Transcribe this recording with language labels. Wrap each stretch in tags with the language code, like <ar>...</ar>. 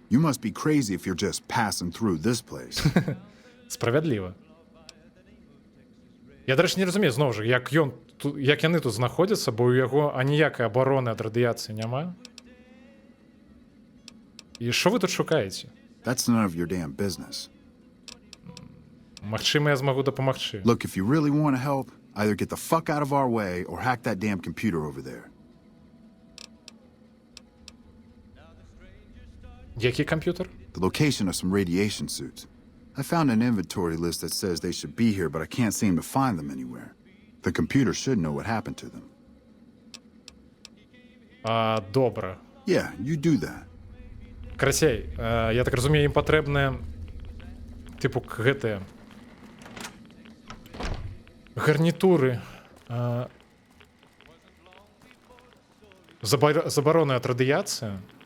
<en>You must be crazy if you're just passing through this place.</en> <be>Справядліва. Я, дарэчы, не разумею, зноў жа, як яны тут знаходзяцца, бо ў яго аніякай абароны ад радыяцыі няма. І што вы тут шукаеце?</be> <en>That's none of your damn business.</en> <be>Магчыма, я змагу дапамагчы.</be> <en>Look, if you really want to help, either get the fuck out of our way or hack that damn computer over there.</en> <be>Які камп'ютер?</be> <en>The location of some radiation suits. I found an inventory list that says they should be here, but I can't seem to find them anywhere. The computer should know what happened to them.</en> <be>Добра.</be> <en>Yeah, you do that.</en> <be>Карацей, я так разумею, ім патрэбныя тыпу гэтыя гарнітуры забароны ад радыяцыі.</be>